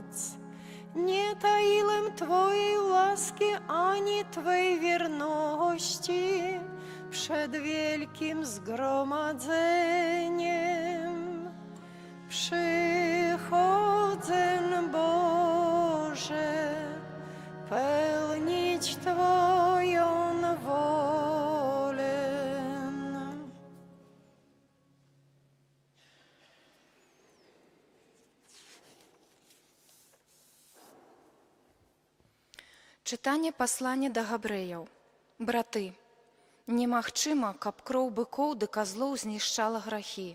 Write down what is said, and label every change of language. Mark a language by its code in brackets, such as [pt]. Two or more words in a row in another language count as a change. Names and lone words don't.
[pl] Nie taiłem Twojej łaski ani Twej wierności przed wielkim zgromadzeniem. Przychodzę, Boże, pełnić Twoją wolę. [be] Чытанне паслання да габрэяў. Браты, немагчыма, каб кроў быкоў ды казлоў знішчала грахі.